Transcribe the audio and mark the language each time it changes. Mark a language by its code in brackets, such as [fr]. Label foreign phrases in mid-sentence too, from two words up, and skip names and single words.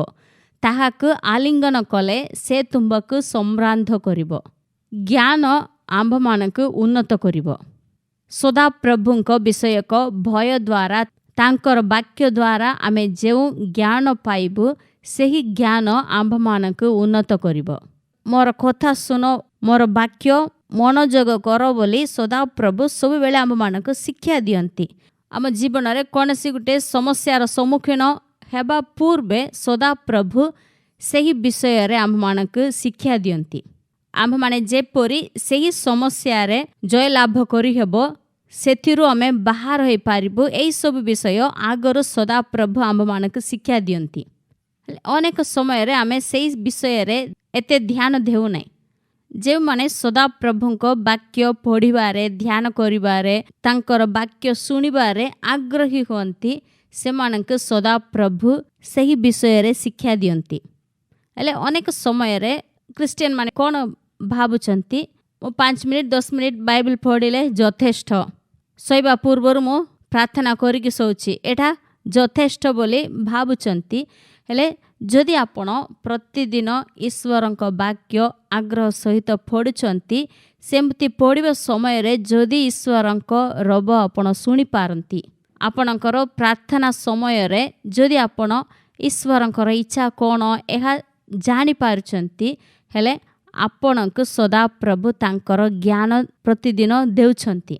[or] ତାହାକୁ ଆଲିଙ୍ଗନ କଲେ ସେ ତୁମ୍ଭକୁ ସମ୍ଭ୍ରାନ୍ତ କରିବ। ଜ୍ଞାନ ଆମ୍ଭ ମାନଙ୍କୁ ଉନ୍ନତ କରିବ। ସଦା ପ୍ରଭୁଙ୍କ ବିଷୟକ ଭୟ ଦ୍ୱାରା, ତାଙ୍କର ବାକ୍ୟ ଦ୍ୱାରା ଆମେ ଯେଉଁ ଜ୍ଞାନ ପାଇବୁ ସେହି ଜ୍ଞାନ ଆମ୍ଭ ମାନଙ୍କୁ ଉନ୍ନତ କରିବ। ମୋର କଥା ଶୁଣ, ମୋର ବାକ୍ୟ ମନୋଯୋଗ କର ବୋଲି ସଦା ପ୍ରଭୁ ସବୁ ବେଳେ ଆମ ମାନଙ୍କୁ ଶିକ୍ଷା ଦିଅନ୍ତି। ଆମ ଜୀବନ ରେ କୌଣସି ଗୋଟେ ସମସ୍ୟାର ସମ୍ମୁଖୀନ ହେବା ପୂର୍ବେ ସଦା ପ୍ରଭୁ ସେହି ବିଷୟ ରେ ଆମ ମାନଙ୍କୁ ଶିକ୍ଷା ଦିଅନ୍ତି। ଆମ ମାନେ ଯେପରି ସେହି ସମସ୍ୟା ରେ ଜୟ ଲାଭ କରି ହେବ, ସେଥିରୁ ଆମେ ବାହାର ହୋଇ ପାରିବ, ଏହି ସବୁ ବିଷୟ ଆଗର ସଦା ପ୍ରଭୁ ଆମ ମାନଙ୍କୁ ଶିକ୍ଷା ଦିଅନ୍ତି। ଅନେକ ସମୟ ରେ ଆମେ ସେହି ବିଷୟ ରେ ଏତେ ଧ୍ୟାନ ଦେଉ ନାହିଁ। ଯେ ମାନେ ସଦା ପ୍ରଭୁ କୁ ବାକ୍ୟ ପଢ଼ିବାରେ ଧ୍ୟାନ କରିବାରେ ତାଙ୍କର ବାକ୍ୟ ଶୁଣିବାରେ ଆଗ୍ରହୀ ହୁଅନ୍ତି ସେ ମାନଙ୍କୁ ସଦା ପ୍ରଭୁ ସେହି ବିଷୟ ରେ ଶିକ୍ଷା ଦିଅନ୍ତି। ହେଲେ ଅନେକ ସମୟ ରେ କ୍ରିଶ୍ଚିଆନ ମାନେ କଣ ଭାବୁଛନ୍ତି ମୋ 5 ମିନିଟ 10 ମିନିଟ ବାଇବଲ ପଢ଼ିଲେ ଯଥେଷ୍ଟ ଶୋଇବା ପୂର୍ବର ମୋ ପ୍ରାର୍ଥନା କରିକି ସୋଚି ଏଇଟା ଯଥେଷ୍ଟ ବୋଲି ଭାବୁଛନ୍ତି। ହେଲେ ଯଦି ଆପଣ ପ୍ରତିଦିନ ଈଶ୍ୱରଙ୍କ ବାକ୍ୟ ଆଗ୍ରହ ସହିତ ପଢ଼ୁଛନ୍ତି ସେମିତି ପଢ଼ିବା ସମୟ ରେ ଯଦି ଈଶ୍ୱରଙ୍କ ରବ ଆପଣ ଶୁଣି ପାରନ୍ତି ଆପଣଙ୍କର ପ୍ରାର୍ଥନା ସମୟ ରେ ଯଦି ଆପଣ ଈଶ୍ୱରଙ୍କର ଇଚ୍ଛା କଣ ଏହା ଜାଣି ପାରୁଛନ୍ତି ହେଲେ ଆପଣଙ୍କୁ ସଦା ପ୍ରଭୁ ତାଙ୍କର ଜ୍ଞାନ ପ୍ରତିଦିନ ଦେଉଛନ୍ତି।